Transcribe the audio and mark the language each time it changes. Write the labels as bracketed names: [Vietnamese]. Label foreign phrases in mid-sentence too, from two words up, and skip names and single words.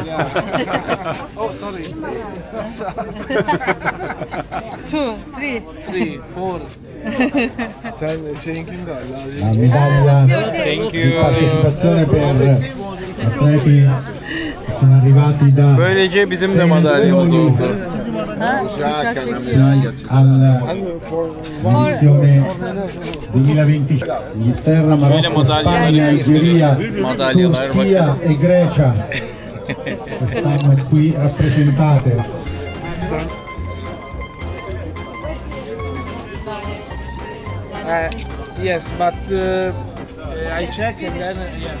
[English] Oh, sorry. 2, 3. 3, 4. [Turkish] Sen şeyinkini de al. [Italian] La medaglia [English] Thank [Italian] di [English] you. [Italian] partecipazione per atleti che sono arrivati da [Turkish] Böylece bizim de 6 madalyamız [Italian] nazioni [Turkish] oldu. [Italian] Giacca, una medaglia. all'edizione 2020. Inghilterra, Marocco, Spagna, Algeria, Turchia e Grecia quest'anno qui rappresentate. [English] Yes, but I check and then yes.